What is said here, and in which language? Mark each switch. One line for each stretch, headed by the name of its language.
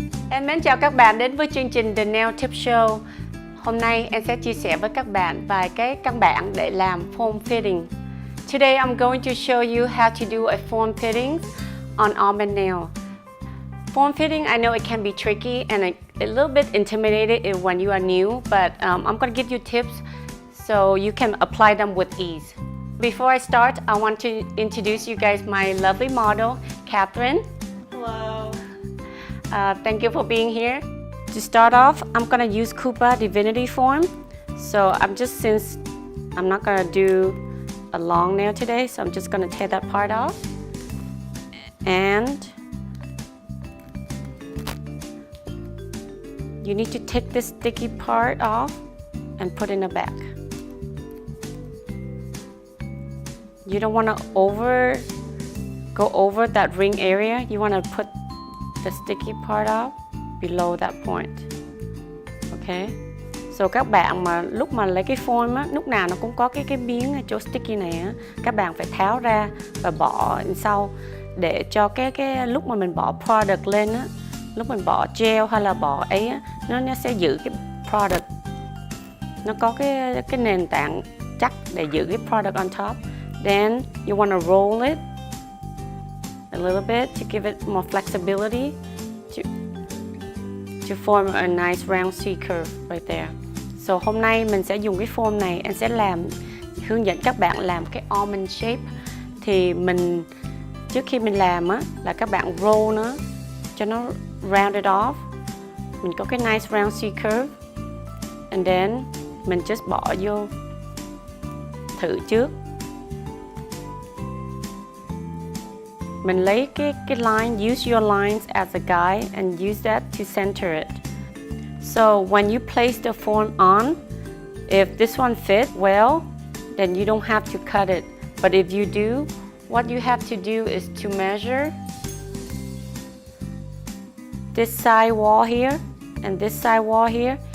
Vietnamese: Em mến chào các bạn đến với chương trình The Nail Tip Show. Hôm nay em sẽ chia sẻ với các bạn vài cái căn bản để làm form fitting.
English: Today I'm going to show you how to do a form fitting on almond nail. Form fitting, I know it can be tricky and a little bit intimidating when you are new, but I'm going to give you tips so you can apply them with ease. Before I start, I want to introduce you guys my lovely model, Catherine. Hello. Thank you for being here. To start off, I'm gonna use Kupa Divinity form. So since I'm not gonna do a long nail today, so I'm just gonna tear that part off. And you need to take this sticky part off and put in the back. You don't wanna go over that ring area. You wanna put the sticky part off below that point. Okay.
Vietnamese: So các bạn mà lúc mà lấy cái form á, lúc nào nó cũng có cái miếng ở chỗ sticky này á, các bạn phải tháo ra và bỏ sau để cho cái lúc mà mình bỏ product lên á, lúc mình bỏ gel hay là bỏ ấy á, nó sẽ giữ cái product. Nó có cái nền tảng chắc để giữ cái product
English: on top. Then you wanna roll it a little bit to give it more flexibility to form a nice round C curve right there.
Vietnamese: So hôm nay mình sẽ dùng cái form này, em sẽ hướng dẫn các bạn làm cái almond shape. Thì trước khi mình làm á là các bạn roll nó cho nó
English: round it off.
Vietnamese: Mình có cái
English: nice round C curve. And then
Vietnamese: mình
English: just
Vietnamese: bỏ vô thử trước. Mình lấy cái line,
English: use your lines as a guide and use that to center it. So when you place the form on, if this one fit well, then you don't have to cut it. But if you do, what you have to do is to measure this side wall here and this side wall here.